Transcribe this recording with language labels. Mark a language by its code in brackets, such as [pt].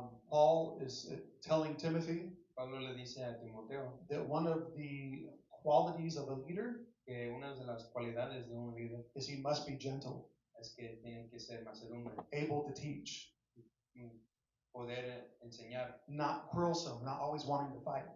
[en] Paul is telling Timothy [es] Pablo le dice a Timoteo [en] that one of the qualities of a leader [es] que una de las cualidades de un líder [en] is he must be gentle, [es] es que tiene que ser mansedumbre, [en] able to teach, [es] poder enseñar, [en] not quarrelsome, not always wanting to fight.